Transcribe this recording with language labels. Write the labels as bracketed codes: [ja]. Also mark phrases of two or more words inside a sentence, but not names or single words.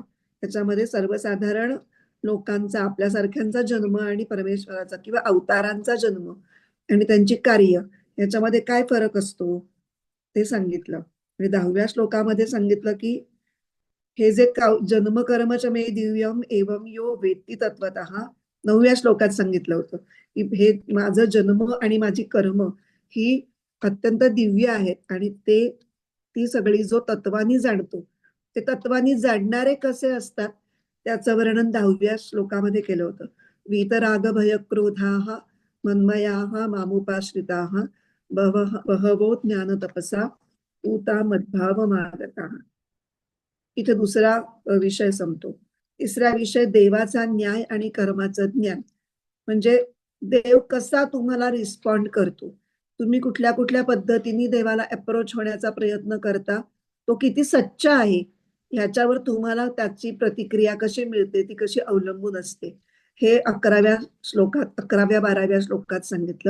[mr] त्याच्यामध्ये सर्वसाधारण लोकांचा, आपल्यासारख्यांचा जन्म आणि परमेश्वराचा किंवा अवतारांचा जन्म आणि त्यांची कार्य याच्यामध्ये काय फरक असतो ते सांगितलं. आणि 10व्या श्लोकामध्ये सांगितलं की हे जे [sa] जन्म कर्मच मे दिव्यम एवं यो वेत्ती तत्वतः, [mr] 9व्या श्लोकात सांगितलं होतं की हे माझं जन्म आणि माझी कर्म ही अत्यंत दिव्य आहेत आणि ती सगळी जो तत्वानी जाणतो, ते तत्वानी जाणणारे कसे असतात त्याचं वर्णन 10व्या श्लोकामध्ये केलं होतं. [sa] वीतराग भय क्रोधाः मन्मयाः मामुपाश्रिताः बहवो ज्ञान तपसा पूता मद्भाव मागताः. [mr] इथे दुसरा विषय संपतो. तिसरा विषय देवाचा न्याय आणि कर्माचं ज्ञान. म्हणजे देव कसा तुम्हाला रिस्पॉन्ड करतो, तुम्ही कुठल्या कुठल्या पद्धतीने देवाला अप्रोच होण्याचा प्रयत्न करता, तो किती सच्चा आहे ह्याच्यावर तुम्हाला त्याची प्रतिक्रिया कशी मिळते, ती कशी अवलंबून असते, हे 11व्या श्लोकात 11व्या-12व्या श्लोकात सांगितलं.